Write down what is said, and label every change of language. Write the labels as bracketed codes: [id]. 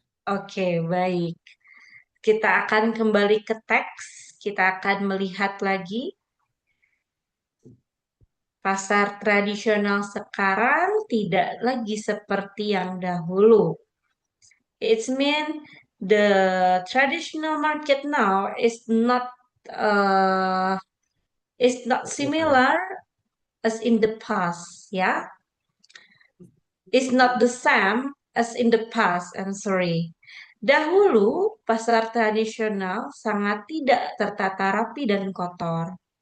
[id] Oke, baik. Kita akan kembali ke teks. Kita akan melihat lagi pasar tradisional sekarang tidak lagi seperti yang dahulu. [en] It's mean the traditional market now uh, is not similar as in the past, ya. Is not the same as in the past. I'm sorry. [id] Dahulu pasar tradisional sangat tidak tertata rapi dan kotor.